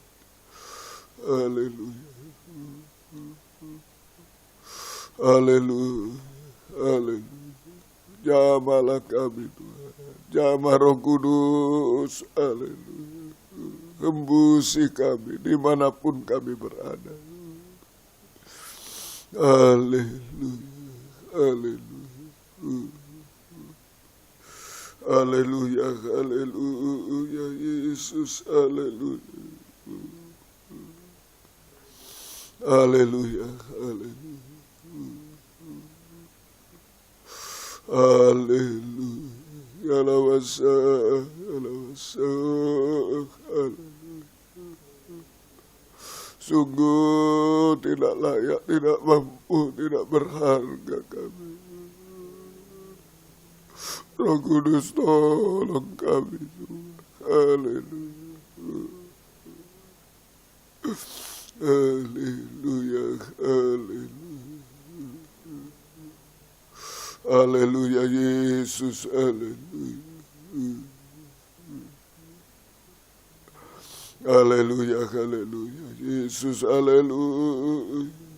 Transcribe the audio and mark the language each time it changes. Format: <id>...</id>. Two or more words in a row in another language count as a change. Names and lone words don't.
<id>Haleluya. Haleluya. Haleluya. Jamalah kami Tuhan. Jamah Roh Kudus. Haleluya. Hembusi kami dimanapun kami berada. Haleluya. Haleluya. Haleluya. Haleluya. Yesus. Haleluya. Haleluya. Haleluya. Haleluya. Alawasa, alawasa, haleluya. Sungguh tidak layak, tidak mampu, tidak berharga kami. Roh Kudus tolong kami Tuhan. Haleluya. Haleluya. Haleluya. Haleluya Yesus, haleluya. Haleluya, haleluya Yesus, haleluya.</id>